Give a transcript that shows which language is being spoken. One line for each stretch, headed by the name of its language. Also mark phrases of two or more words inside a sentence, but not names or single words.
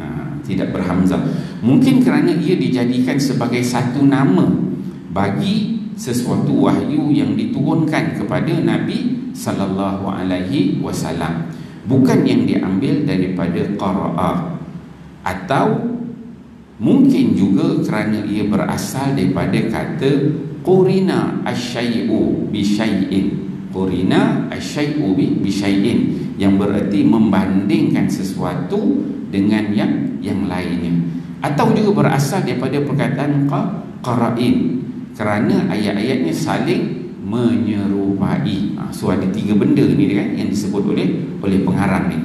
Malay: Mungkin kerana ia dijadikan sebagai satu nama bagi sesuatu wahyu yang diturunkan kepada Nabi
Arabic: صلى الله عليه وسلم,
Malay: bukan yang diambil daripada qara'ah. Atau mungkin juga kerana ia berasal daripada kata
Arabic: قرن الشيء بالشيء. قرن الشيء بالشيء,
Malay: yang bererti membandingkan sesuatu dengan yang lainnya. Atau juga berasal daripada perkataan qara'in, kerana ayat-ayatnya saling menyerupai. So ada tiga benda ni kan yang disebut oleh pengarang ni.